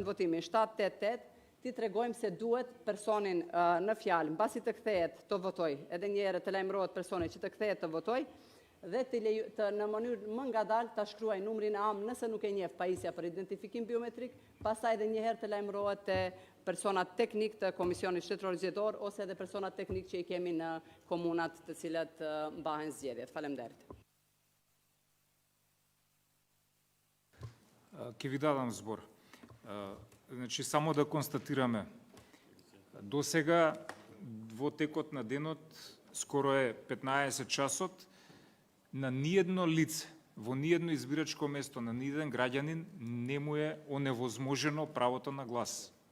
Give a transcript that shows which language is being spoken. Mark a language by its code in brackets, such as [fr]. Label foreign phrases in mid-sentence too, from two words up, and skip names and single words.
[sq] vendvotimin 788 ti tregojmë se duhet personin në fjalë, mbasi të kthehet të votoj, edhe një herë të lajmërohet personi që të kthehet të votoj, dhe në mënyrë më ngadalë të shkruaj numrin e AM nëse nuk e njeh pajisja për identifikim biometrik, pastaj edhe një herë të lajmërohet te personat teknik të Komisionit Shtetëror Zgjedhor ose edhe personat teknik që i kemi në komunat të cilat mbahen zgjedhjet. Faleminderit. [mk] Ќе ви дадам збор. Значи, само да констатираме. До сега, во текот на денот, скоро е 15 часот, на ниедно лице, во ниедно избирачко место, на ниеден граѓанин не му е оневозможено правото на глас.